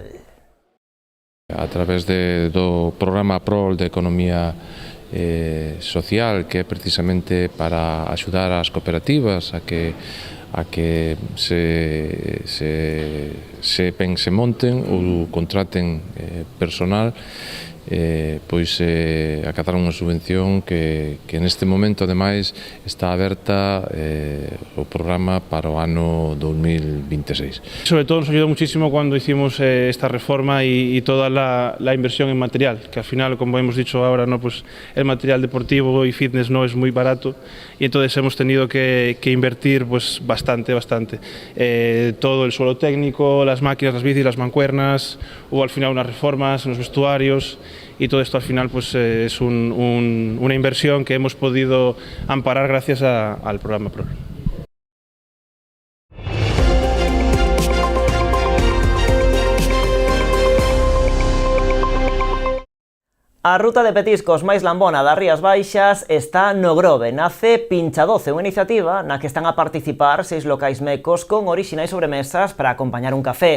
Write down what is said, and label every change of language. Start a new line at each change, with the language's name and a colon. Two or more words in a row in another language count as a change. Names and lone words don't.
Galician: A través do programa APROL de Economía Social, que é precisamente para axudar as cooperativas a que se monten ou contraten personal, pois acadar unha subvención que neste momento ademais está aberta o programa para o ano 2026.
Spanish: Sobre todo nos ayudó muchísimo cuando hicimos esta reforma y toda la inversión en material, que al final, como hemos dicho ahora, pues el material deportivo y fitness no es muy barato y entonces hemos tenido que invertir pues bastante. Todo el suelo técnico, las máquinas, las bicis, las mancuernas, hubo al final unas reformas en los vestuarios. Y todo esto al final pues es una inversión que hemos podido amparar gracias al programa PROL.
Galician: A ruta de petiscos máis lambona das Rías Baixas está no Grove. Nace Pincha 12, unha iniciativa na que están a participar 6 locais mecos con orixinais sobremesas para acompañar un café.